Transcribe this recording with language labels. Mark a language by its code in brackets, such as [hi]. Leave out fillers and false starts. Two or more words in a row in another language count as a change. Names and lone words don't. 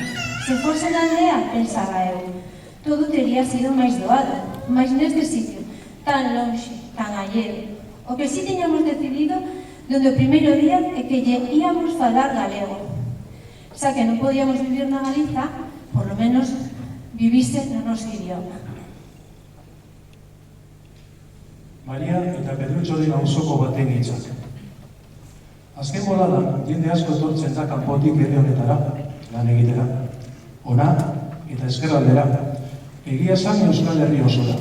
[gl] Se fose na aldea, pensaba eu, todo tería sido máis doado, mas neste sitio, tan lonxe, tan alleo. O que si tiñamos decidido dende o primeiro día é que lle íamos falar galego. Xa que non podíamos vivir na Galiza, [es] por lo menos [gl] vivise no noso idioma. [eu] Maria eta Pedrutxo dira auzoko baten hitzak. Azken boladan, jende asko etortzen da kanpotik herri honetara, lan egitera. Ona eta ezkerraldera, egia esan Euskal Herri osora.